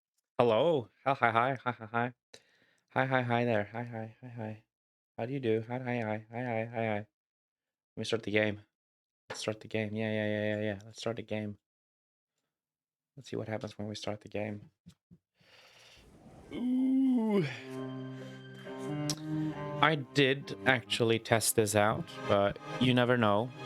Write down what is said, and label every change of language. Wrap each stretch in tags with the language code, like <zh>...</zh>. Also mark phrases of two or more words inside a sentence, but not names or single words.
<en>Hello. Hi, hi, hi, hi, hi, hi. Hi, hi, hi there. Hi, hi, hi, hi. How do you do? Hi, hi, hi, hi, hi, hi, hi. Let me start the game. Let's start the game. Yeah, yeah, yeah, yeah, yeah. Let's start the game. Let's see what happens when we start the game. Ooh. I did actually test this out, but you never know.</en>